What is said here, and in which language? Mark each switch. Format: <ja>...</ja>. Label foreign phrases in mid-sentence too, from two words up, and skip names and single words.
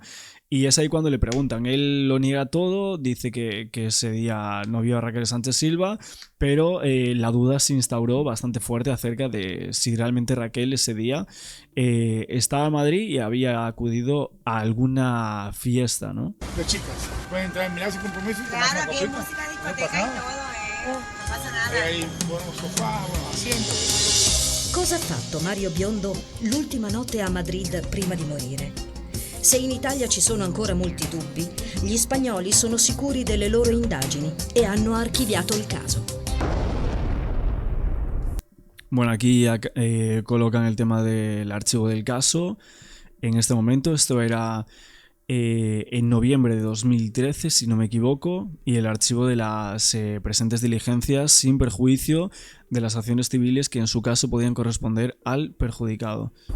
<es>Y es ahí cuando le preguntan. Él lo niega todo, dice que ese día no vio a Raquel Sánchez Silva, pero la duda se instauró bastante fuerte acerca de si realmente Raquel ese día estaba en Madrid y había acudido a alguna fiesta, ¿no? Los chicos pueden entrar, mirar sin compromiso y tomarse una Claro, bien, copita. música, No discoteca pasa y nada. todo, no pasa nada. Hay ahí buenos sofás, buenos asientos.</es> <it>Cosa ha fatto Mario Biondo l'ultima notte a Madrid prima di morire? Se in Italia ci sono ancora molti dubbi, gli spagnoli sono sicuri delle loro indagini e hanno archiviato il caso.</it> <es>Bueno, aquí colocan el tema del archivo del caso. En este momento, esto era en noviembre de 2013, si no me equivoco, y el archivo de las presentes diligencias sin perjuicio de las acciones civiles que en su caso podían corresponder al perjudicado.</es>